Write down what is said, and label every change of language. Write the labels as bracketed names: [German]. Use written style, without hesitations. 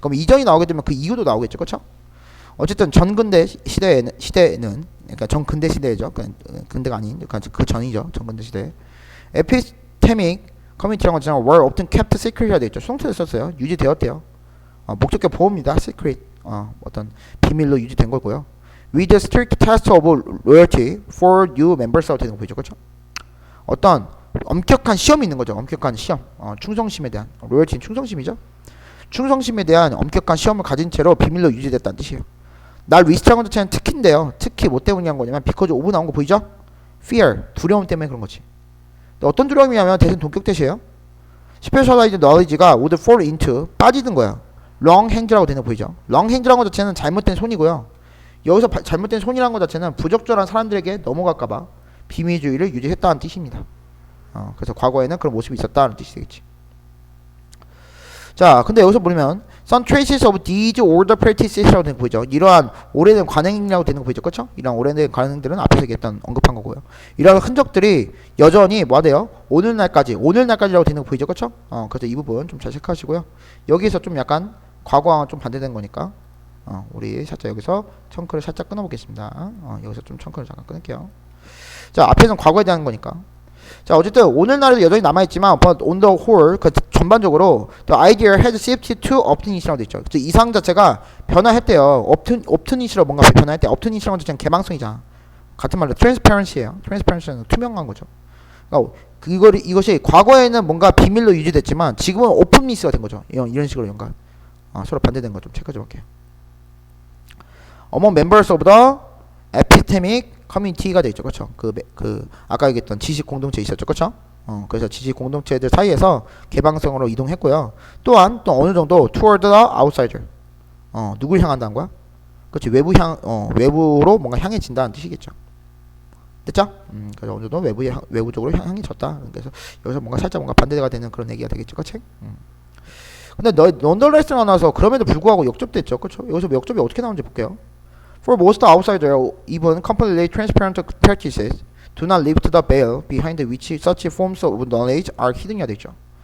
[Korean] 그럼 이전이 나오게 되면 그 이유도 나오겠죠. 그쵸? 어쨌든 전근대 시대는 그러니까 전근대 시대죠. 근대가 아닌, 그러니까 그 전이죠. 전근대 시대. 에피스테믹 커뮤니티라는 것처럼 [English] were often kept secret [Korean] 이라 되어 있죠. 수동태를 썼어요. 유지되었대요. 목적격 보호입니다. secret. 어떤 비밀로 유지된 거고요. [English] with a strict test of loyalty for new members [Korean] 되는 거 보이죠. 그쵸? 어떤 엄격한 시험이 있는 거죠. 엄격한 시험. 충성심에 대한. 로열티는 충성심이죠. 충성심에 대한 엄격한 시험을 가진 채로 비밀로 유지됐다는 뜻이에요. 날 리스트한 것 자체는 특히인데요. 특히 뭐 때문에 한 거냐면 because of 나온 거 보이죠? [English] fear. [Korean] 두려움 때문에 그런 거지. 어떤 두려움이냐면 대신 동격 대시예요. [English] specialized knowledge가 would fall into [Korean] 빠지는 거야. [English] wrong hands [Korean] 라고 되는 거 보이죠? wrong hands라는 것 자체는 잘못된 손이고요. 여기서 잘못된 손이라는 것 자체는 부적절한 사람들에게 넘어갈까봐 비밀주의를 유지했다는 뜻입니다. 그래서 과거에는 그런 모습이 있었다는 뜻이 되겠지. 자, 근데 여기서 보면 [English] Some traces of these older practices [Korean] 라고 되는 거 보이죠. 이러한 오래된 관행이라고 되는 거 보이죠. 그렇죠? 이런 오래된 관행들은 앞에서 얘기했던 언급한 거고요. 이러한 흔적들이 여전히 뭐 돼요? 오늘날까지라고 되는 거 보이죠. 그렇죠? 그래서 이 부분 좀 잘 체크하시고요. 여기서 좀 약간 과거와 좀 반대된 거니까 우리 살짝 여기서 청크를 살짝 끊어보겠습니다. 여기서 좀 청크를 잠깐 끊을게요. 자, 앞에서는 과거에 대한 거니까. 자, 어쨌든 오늘날에도 여전히 남아있지만 [English] but on the whole [Korean] 그 전반적으로 [English] the idea has shifted to optimism [Korean] 이라고 돼 있죠. 이상 자체가 변화했대요. optimism으로 뭔가 변화했대. optimism이라는 건 개방성이잖아. 같은 말로 transparency예요. transparency는 투명한 거죠. 그러니까 이것이 과거에는 뭔가 비밀로 유지됐지만 지금은 오픈리스가 된 거죠. 이런 식으로 연관. 서로 반대된 거 좀 체크 좀 할게요. [English] Among members of the epistemic community [Korean] 가 돼 있죠. 그렇죠? 아까 얘기했던 지식 공동체 있었죠. 그렇죠? 그래서 지식 공동체들 사이에서 개방성으로 이동했고요. 또한 또 어느 정도 [English] toward the outsider. [Korean] 누굴 향한다는 거야? 그렇지. 외부로 뭔가 향해진다는 뜻이겠죠. 됐죠? 그래서 어느 정도 외부적으로 향해졌다. 그래서 여기서 뭔가 반대가 되는 그런 얘기가 되겠죠. 그렇지? 근데 넌더레스가 나와서 그럼에도 불구하고 역접됐죠. 그렇죠? 여기서 역접이 어떻게 나오는지 볼게요. [English] For most outsiders, even completely transparent practices do not lift the veil behind which such forms of knowledge are hidden [Korean] 이야 되죠.